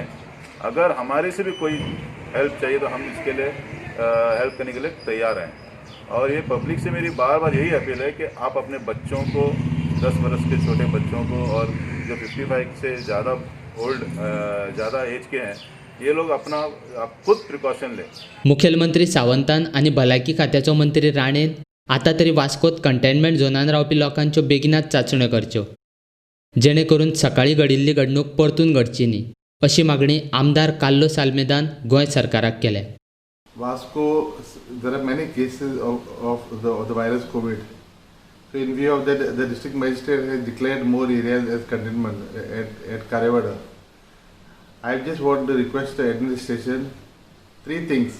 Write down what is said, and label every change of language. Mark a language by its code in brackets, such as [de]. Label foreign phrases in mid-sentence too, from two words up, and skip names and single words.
[hi] अगर हमारे से भी कोई हेल्प चाहिए तो हम इसके लिए हेल्प करने के लिए तैयार हैं. और ये पब्लिक से मेरी बार बार यही अपील है कि आप अपने बच्चों को, 10 वर्ष के छोटे बच्चों को और जो 55 से ज़्यादा एज के हैं, ये लोग आप खुद प्रिकॉशन लें. [kok] मुखेलमंत्री सावंतान आनी भलायकी खात्याचो मंत्री राणेन आतां तरी वास्कोत कंटेनमेंट झोनान रावपी लोकांच्यो बेगिनाच चांचण्यो करच्यो, जेणे करून सकाळीं घडिल्ली घडणूक परतून घडची न्ही अशी मागणी आमदार कार्लोस आल्मेदान गोंय सरकाराक केल्या. [en] Vasco, there are many cases of the virus COVID. So in view of that, the district magistrate has declared more areas as containment at Karevada. I just want to request the administration 3 things.